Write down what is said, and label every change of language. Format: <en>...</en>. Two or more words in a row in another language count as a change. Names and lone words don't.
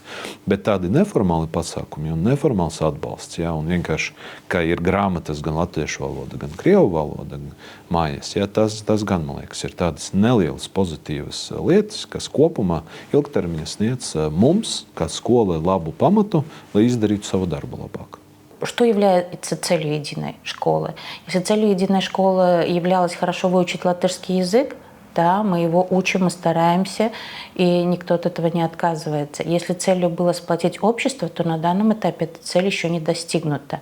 <lv>Bet tādi neformāli pasākumi un neformāls atbalsts, ja, un vienkārši, ka ir grāmatas gan latviešu valoda, gan krievu valoda mājās, ja, tas gan, man liekas, ir tādas nelielas pozitīvas lietas, kas kopumā ilgtermiņā sniedz mums, kā skolai, labu pamatu, lai izdarītu savu darbu labāk.</lv> <ru>Что является целью единой школы? Если целью единой школы являлось хорошо выучить латышский язык, да, мы его учим и стараемся, и никто от этого не отказывается. Если целью было сплотить общество, то на данном этапе эта цель еще не достигнута.</ru>